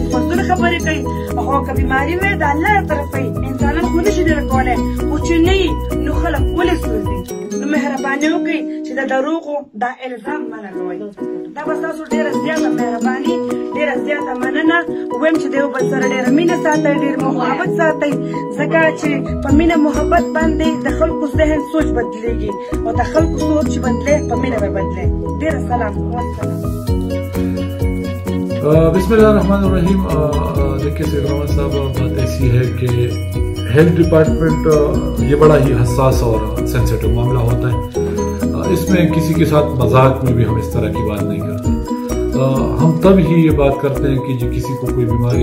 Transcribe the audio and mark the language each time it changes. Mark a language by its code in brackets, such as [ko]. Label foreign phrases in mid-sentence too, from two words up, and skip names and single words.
[ps] فضول خبرې کوي خو که بیماري وي د الله طرفه وي انسانان خو نشي ډېره کولی خو چې نه وي نو خلک ولې سوځي نو مهرباني وکړئ چې د دروغو دا الزام مه لګوئ دا به ستاسو ډېره زیاته مهرباني ډېره زیاته مننه ووایم چې د یو بل سره ډېره مینه ساتئ ډېر محبت ساتئ ځکه چې په مینه محبت باندې د خلکو ذهن سوچ بدلېږي او د خلکو سوچ بدلې په مینه به بدلې ډېره سلام والسلام [ar] بسم اللہ الرحمن الرحیم [ur] دیکھیے سید رحمت صاحب بات ایسی ہے کہ [en] health department [ur] یہ بڑا ہی حساس اور سینسیٹیو معاملہ ہوتا ہے اس میں کسی کے ساتھ مذاق میں بھی ہم اس طرح کی بات نہیں کرتے ہم تب ہی یہ بات کرتے ہیں کہ کسی کو کوئی بیماری